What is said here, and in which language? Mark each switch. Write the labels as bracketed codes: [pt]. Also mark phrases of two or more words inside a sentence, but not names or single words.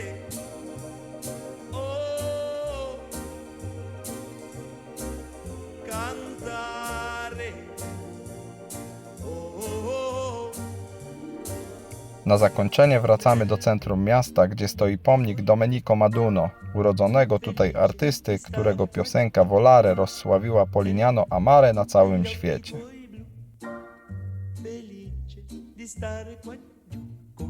[pl] Na zakończenie wracamy do centrum miasta, gdzie stoi pomnik Domenico Maduno, urodzonego tutaj artysty, którego piosenka Volare rozsławiła Polignano a Mare na całym świecie. [it] Felice di stare qua giù.